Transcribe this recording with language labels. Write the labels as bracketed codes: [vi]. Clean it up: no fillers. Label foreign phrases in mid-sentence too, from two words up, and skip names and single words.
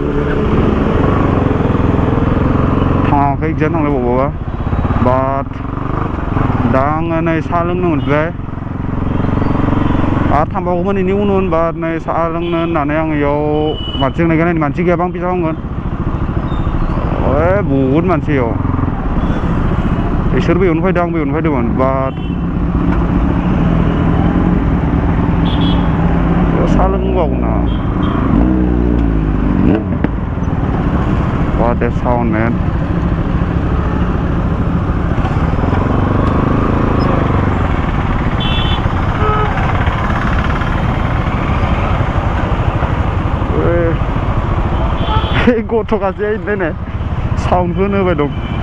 [brx] थाङाखै एगजाम थांलायबावबा बाट दा आङो नै साहा लोंनो मोनबाय आरो थांबावगौमोन बेनि उनाव होनबा नै साहा लोंनो होननानै आं इयाव मानसि नायनानै मानसि गैयाबा आं फैसा खालामगोन बहुद मानसि इयाव इसोरबो इयावनो फैदों आंबो इयावनो फैदोंमोन बाट साहा लोंबावगोन ना [en] what a sound man [brx] गथ'खासै नै साउन्डखौनो होबाय दं